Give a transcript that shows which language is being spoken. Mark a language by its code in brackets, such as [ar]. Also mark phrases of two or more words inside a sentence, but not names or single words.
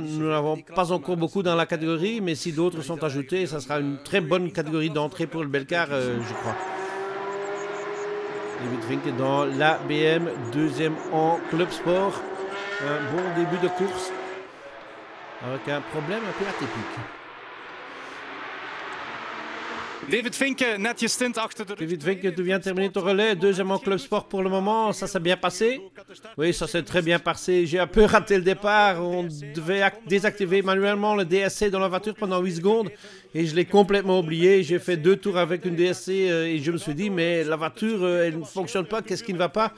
[fr] Nous n'avons pas encore beaucoup dans la catégorie, mais si d'autres sont ajoutés, ça sera une très bonne catégorie d'entrée pour le Belcar, je crois. David Vinke dans la BM, deuxième en Club Sport. Un bon début de course avec un problème un peu atypique. [nl] David Vinke, net je stint achter de rug. [fr] David Vinke, tu viens de terminer ton relais, deuxième en Club Sport pour le moment, ça s'est bien passé? Oui, ça s'est très bien passé, j'ai un peu raté le départ, on devait désactiver manuellement le DSC dans la voiture pendant 8 secondes et je l'ai complètement oublié, j'ai fait 2 tours avec une DSC et je me suis dit mais la voiture elle ne fonctionne pas, qu'est-ce qui ne va pas?